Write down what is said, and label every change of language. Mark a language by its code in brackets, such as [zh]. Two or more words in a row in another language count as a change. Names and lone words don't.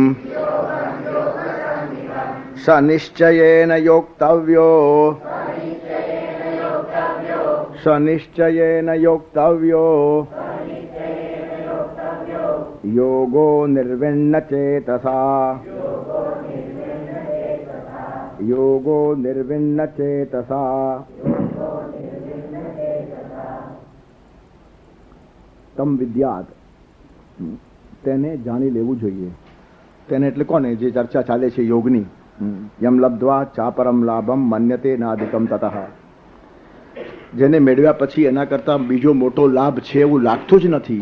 [sa] स निश्चयेन योक्तव्यो स निश्चयेन योक्तव्यो योगो निर्विण्ण चेतसा योगो निर्विण्ण चेतसा। तम् विद्यात् [gu] તેને જાણી લેવું જોઈએ. તેને એટલે કોને? જે ચર્ચા ચાલે છે યોગની. [sa] यम् लब्ध्वा चापरम् लाभम् मन्यते नाधिकम् ततः. [gu] જેને મેળવ્યા પછી એના કરતાં બીજો મોટો લાભ છે એવું લાગતું જ નથી.